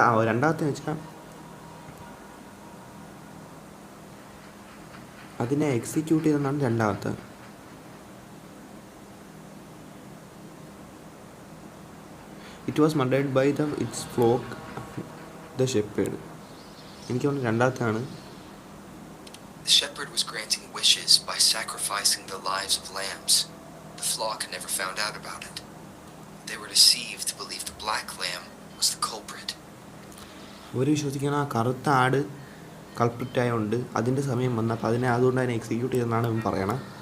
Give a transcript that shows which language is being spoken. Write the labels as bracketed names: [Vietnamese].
[Malayalam] രണ്ടാമത്തെ വെച്ചാൽ അതിനെ എക്സിക്യൂട്ട് ചെയ്തെന്നാണ് രണ്ടാമത്തെ. [English] It was murdered by its flock the shepherd. [Malayalam] എനിക്ക് തോന്നുന്നു രണ്ടാമത്തെയാണ്. [English] The shepherd was granting wishes by sacrificing the lives of lambs. The flock never found out about it. They were deceived to believe the black lamb was the culprit. [Malayalam] ഒരു വിശ്വസിക്കണം ആ കറുത്ത ആട് കൾപ്രിറ്റായതുകൊണ്ട് അതിൻ്റെ സമയം വന്നപ്പോൾ അതുകൊണ്ട് അതിനെ എക്സിക്യൂട്ട് ചെയ്തെന്നാണ് ഇവൻ പറയണത്.